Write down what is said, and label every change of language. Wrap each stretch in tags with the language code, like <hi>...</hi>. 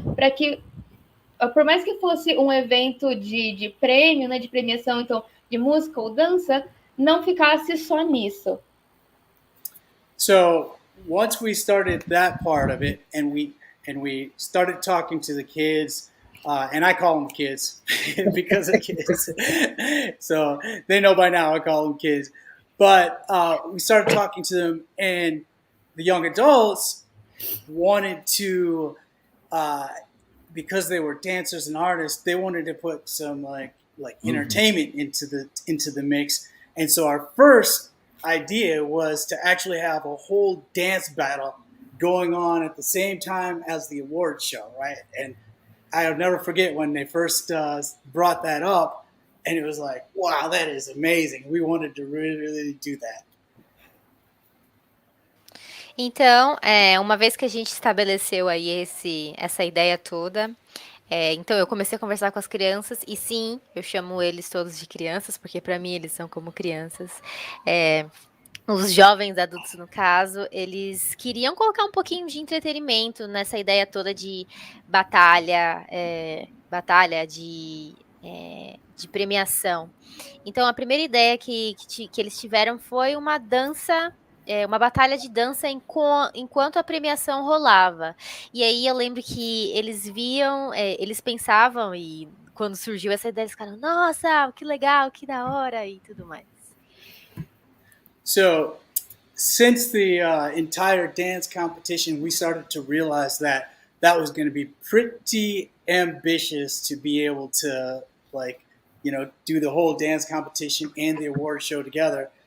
<pt>Para que, por mais que fosse um evento de prêmio, né, de premiação, então, de música ou dança, não ficasse só nisso.</pt> <en>So once we started that part of it, and we started talking to the kids, and I call them kids because of kids, so they know by now I call them kids. But we started talking to them, and the young adults wanted to, because they were dancers and artists, they wanted to put some like entertainment into the mix. And so our first idea was to actually have a whole dance battle going on at the same time as the award show, right? And I'll never forget when they first brought that up, and it was like, wow, that is amazing. We wanted to really, really do that.</en> <pt>Então, uma vez que a gente estabeleceu aí essa ideia toda, então eu comecei a conversar com as crianças, e sim, eu chamo eles todos de crianças, porque para mim eles são como crianças. Os jovens adultos, no caso, eles queriam colocar um pouquinho de entretenimento nessa ideia toda de batalha de premiação. Então, a primeira ideia que eles tiveram foi uma dança, uma batalha de dança enquanto a premiação rolava. E aí eu lembro que eles viam, eles pensavam, e quando surgiu essa ideia, eles ficaram, nossa, que legal, que da hora, e tudo mais.</pt> <en>So, since the entire dance competition, we started to realize that was going to be pretty ambitious to be able to, do the whole dance competition and the award show together.</en>